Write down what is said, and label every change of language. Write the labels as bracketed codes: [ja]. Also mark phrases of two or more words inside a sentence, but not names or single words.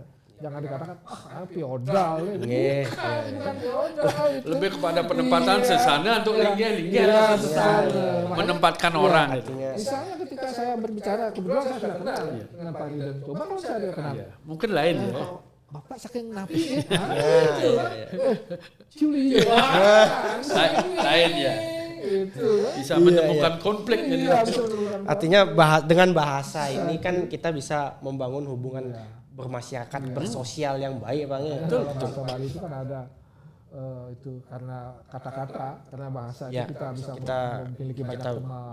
[id] Jangan dikatakan feodal ini. Bukan feodal itu. Lebih kepada penempatan sesana untuk linggih menempatkan orang itu. Misalnya ketika saya berbicara, kebetulan saya sudah kenal dengan Pak Ridwan. Coba kalau saya tidak kenal. Mungkin lain ya. [ban] Bapak saking napi Culi [id] Lain ya. Bisa menemukan konflik jadi. Artinya dengan bahasa ini kan kita bisa membangun hubungan bermasyarakat, bersosial yang baik Bang ya. Betul. Bahasa Bali itu kan ada itu karena kata-kata, karena bahasa itu kita bisa memiliki banyak teman.